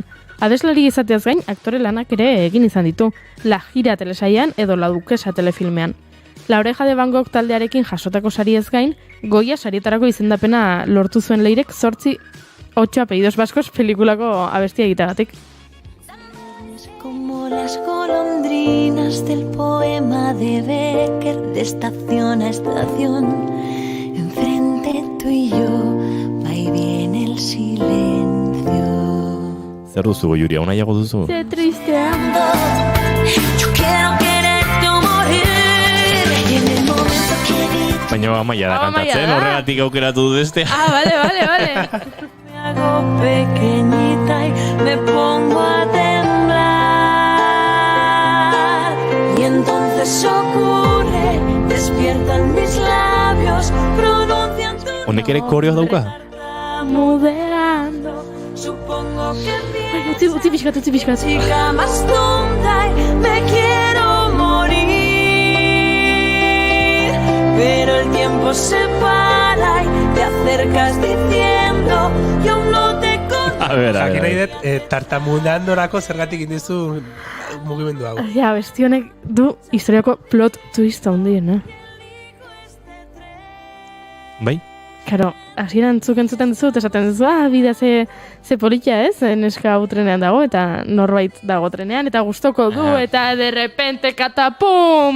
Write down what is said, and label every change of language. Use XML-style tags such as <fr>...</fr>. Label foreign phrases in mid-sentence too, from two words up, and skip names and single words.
<eu>Abeslari izateaz gain, aktore lanak ere egin izan ditu, La Gira telesailean edo La Duquesa telefilmean. La Oreja de Van Gogh taldearekin jasotako sariez gain, Goya sarietarako izendapena lortu zuen Leirek 8 apellidos vascos pelikulako abestia egiteagatik.</eu> <es>Como las golondrinas del poema de Becker, de estación a estación, enfrente tú y yo, va y viene el silencio.</es> <eu>Zer duzu, Juria, nahiago duzu? Ze tristea.</eu> <es>Yo quiero quererte o morir, y en el momento que vi</es> <eu>Baina Amaia da kantatzen, horregatik aukeratu du beste.</eu> <es>Vale. me hago pequeñita y me pongo a temblar, y entonces ocurre, despiertan mis labios, pronuncian tu</es> <eu>Honek ere koreoa dauka?</eu> <es>mudeando, supongo que</es> <eu>Utzi pixkat.</eu> <es>chica más tonta y me quiero morir, pero el tiempo se para y te acercas diciendo yo aún no te conozco. A ver.</es> <eu>Jakin nahi dut, tartamudandorako zergatik indizu mugimendu hau. Ja, besti honek du historiako plot twist handiena. Bai? Karo, hasieran zuk entzuten duzut, esaten duzu, bidea ze politia ez, neska hau trenean dago, eta norbait dago trenean, eta gustoko du, eta</eu> <es>de repente,</es> <eu>katapum!</eu>